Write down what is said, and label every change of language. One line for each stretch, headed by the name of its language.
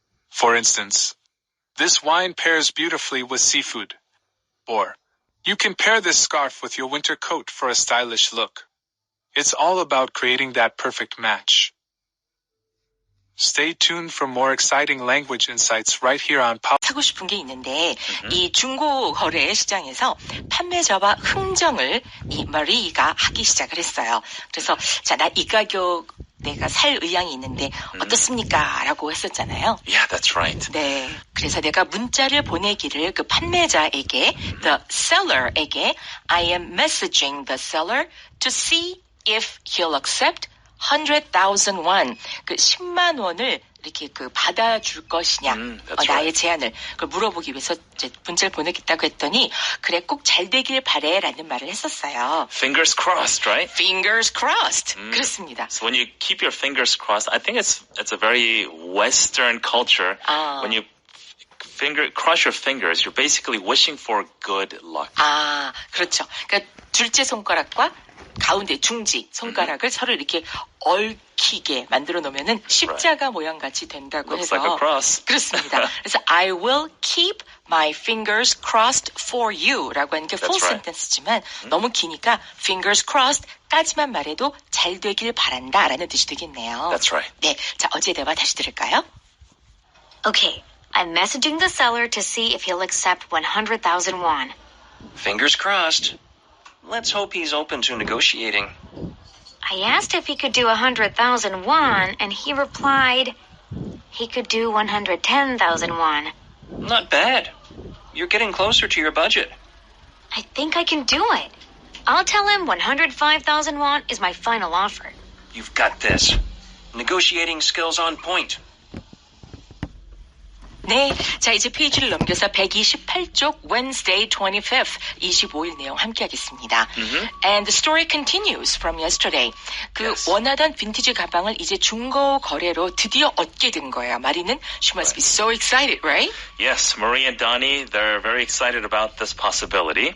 English: For instance, this wine pairs beautifully with seafood. Or, you can pair this scarf with your winter coat for a stylish look. It's all about creating that perfect match. Stay tuned for more exciting language insights right here on
Korean: 하고 싶은 게 있는데 이 중고 거래 시장에서 판매자와 흥정을 이 마리가 하기 시작을 했어요. 그래서 자, 나 이 가격 내가 살 의향이 있는데 어떻습니까? 라고 했었잖아요.
English: Yeah, that's right.
Korean: 네, 그래서 내가 문자를 보내기를 그 판매자에게, the seller에게
English: I am messaging the seller to see if he'll accept 100,000 won,
Korean: 그 10만 원을 이렇게 그 받아줄 것이냐, 나의
English: right.
Korean: 제안을 그걸 물어보기 위해서 이제 문자를 보내겠다고 했더니 그래 꼭 잘 되길 바래라는 말을 했었어요.
English: Fingers crossed, right? Fingers crossed.
Korean: 그렇습니다.
English: So when you keep your fingers crossed, I think it's a very Western culture. When you cross your fingers, you're basically wishing for good luck.
Korean: 아, 그렇죠. 그러니까 둘째 손가락과 가운데 중지 손가락을 서로 이렇게 얽히게 만들어 놓으면은 십자가 모양 같이 된다고
English: Looks
Korean: 해서
English: like a cross.
Korean: 그렇습니다. 그래서
English: I will keep my fingers crossed for you
Korean: 라고 하는 게 full
English: right.
Korean: sentence지만 너무 기니까 fingers crossed까지만 말해도 잘 되길 바란다라는 뜻이 되겠네요.
English: That's right.
Korean: 네, 자 어제 대화 다시 들을까요?
English: Okay, I'm messaging the seller to see if he'll accept 100,000 won. Fingers crossed. Let's hope he's open to negotiating. I asked if he could do 100,000 won, and he replied he could do 110,000 won. Not bad. You're getting closer to your budget. I think I can do it. I'll tell him 105,000 won is my final offer. You've got this. Negotiating skills on point.
Korean: 네, 자 이제 페이지를 넘겨서 128쪽 Wednesday 25th 25일 내용 함께하겠습니다.
English: And the story continues from yesterday.
Korean: 그
English: Yes.
Korean: 원하던 빈티지 가방을 이제 중고 거래로 드디어 얻게 된 거예요.
English: 마리는 she must be so excited, right? Yes, Marie and Donnie, they're very excited about this possibility.